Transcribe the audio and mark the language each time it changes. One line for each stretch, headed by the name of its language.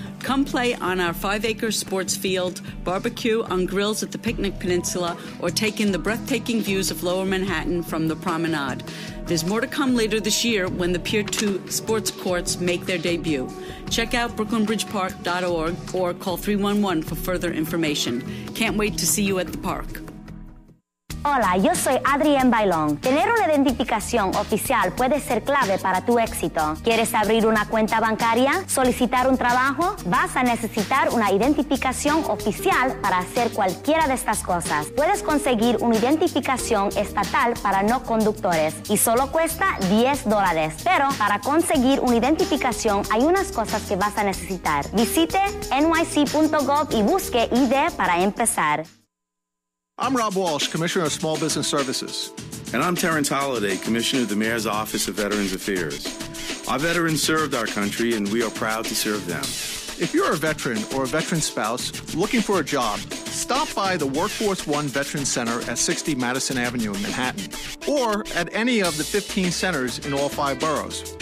English: Come play on our 5-acre sports field, barbecue on grills at the Picnic Peninsula, or take in the breathtaking views of Lower Manhattan from the promenade. There's more to come later this year when the Pier 2 sports courts make their debut. Check out brooklynbridgepark.org or call 311 for further information. Can't wait to see you at the park.
Spanish: Hola, yo soy Adrienne Bailon. Tener una identificación oficial puede ser clave para tu éxito. ¿Quieres abrir una cuenta bancaria? ¿Solicitar un trabajo? Vas a necesitar una identificación oficial para hacer cualquiera de estas cosas. Puedes conseguir una identificación estatal para no conductores y solo cuesta $10. Pero para conseguir una identificación hay unas cosas que vas a necesitar. Visite nyc.gov y busque ID para empezar.
English: I'm Rob Walsh, Commissioner of Small Business Services. And I'm Terrence Holliday, Commissioner of the Mayor's Office of Veterans Affairs. Our veterans served our country, and we are proud to serve them. If you're a veteran or a veteran spouse looking for a job, stop by the Workforce One Veterans Center at 60 Madison Avenue in Manhattan, or at any of the 15 centers in all 5 boroughs.